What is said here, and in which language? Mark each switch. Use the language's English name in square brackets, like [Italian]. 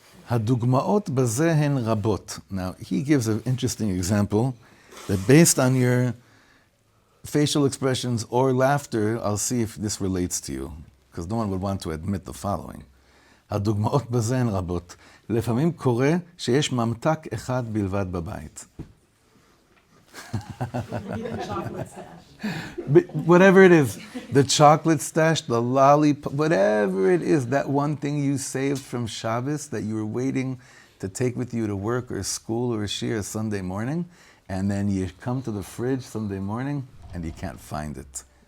[Hebrew] הדוגמאות בזה הן רבות. [English] Now, he gives an interesting example that based on your facial expressions or laughter, I'll see if this relates to you, because no one would want to admit the following. [Hebrew] הדוגמאות בזה הן רבות. לפעמים קורה שיש ממתק אחד בלבד בבית. [English] Whatever it is, the chocolate stash, the lollipop, whatever it is, that one thing you saved from Shabbos that you were waiting to take with you to work or school or shiur Sunday morning, and then you come to the fridge Sunday morning and you can't find it.